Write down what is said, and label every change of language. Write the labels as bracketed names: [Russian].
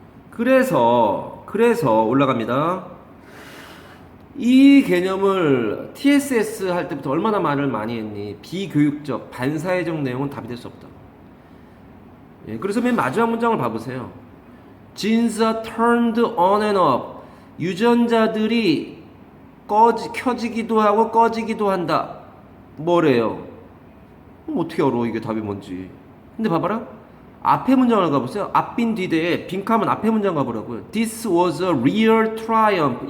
[Korean] 그래서 올라갑니다. 이 개념을 TSS 할 때부터 얼마나 말을 많이 했니? 비교육적, 반사회적 내용은 답이 될 수 없다. 예, 그래서 맨 마지막 문장을 봐보세요. [English] Genes are turned on and off. [Korean] 유전자들이 켜지기도 하고 꺼지기도 한다. 뭐래요? 어떻게 알아 이게 답이 뭔지. 근데 봐봐라, 앞에 문장을 가보세요. 앞빈 뒤대에 빈칸은 앞에 문장 가보라고요. [English] This was a real triumph.